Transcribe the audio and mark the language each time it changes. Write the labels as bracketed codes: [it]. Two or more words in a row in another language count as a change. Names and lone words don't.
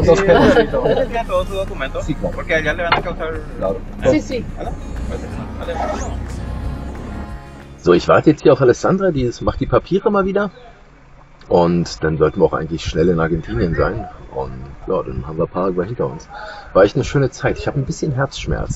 [es] Dos perros. ¿Tiene todos sus documentos? Sí, claro. Porque allá le van a causar... Claro. Sí, sí. [de] So, ich warte jetzt hier auf Alessandra, die macht die Papiere mal wieder. Und dann sollten wir auch eigentlich schnell in Argentinien sein. Und ja, dann haben wir Paraguay hinter uns. War echt eine schöne Zeit. Ich habe ein bisschen Herzschmerz.